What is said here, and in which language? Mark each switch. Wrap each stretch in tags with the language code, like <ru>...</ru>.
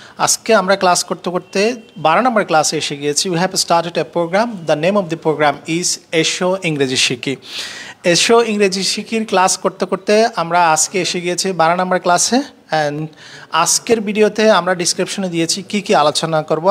<bn>আজকে আমরা ক্লাস করতে করতে 12 নম্বর ক্লাসে এসে গিয়েছি.</bn> <en>We have started a program. The name of the program is</en> <bn>এসো ইংরেজি শিখি. এসো ইংরেজি শিখির ক্লাস করতে করতে আমরা আজকে এসে গিয়েছি 12 নম্বর ক্লাসে. অ্যান্ড আজকের ভিডিওতে আমরা ডিসক্রিপশনে দিয়েছি কি কি আলোচনা করব.</bn>